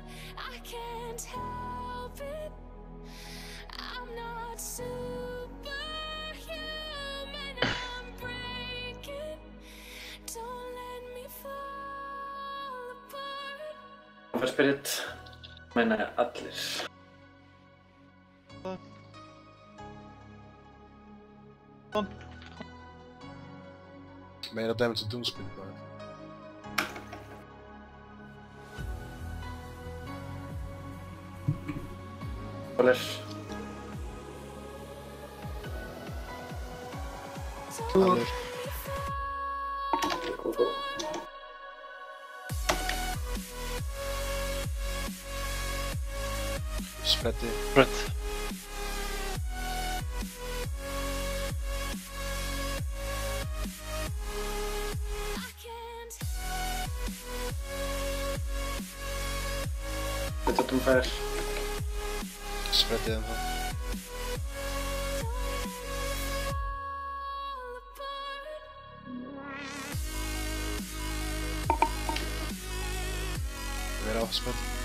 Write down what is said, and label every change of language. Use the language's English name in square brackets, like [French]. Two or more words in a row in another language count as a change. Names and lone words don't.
[English] I can't help it. I'm not superhuman, I'm breaking. Don't let me fall apart. [Icelandic] Tumba spirit meina ég allir. Meira damage og doomspin bara. Allir. Allur. Spreadi. Spread. [English] I can't. [Icelandic] Þetta tumba Spreadi ennþá. Vera á spread.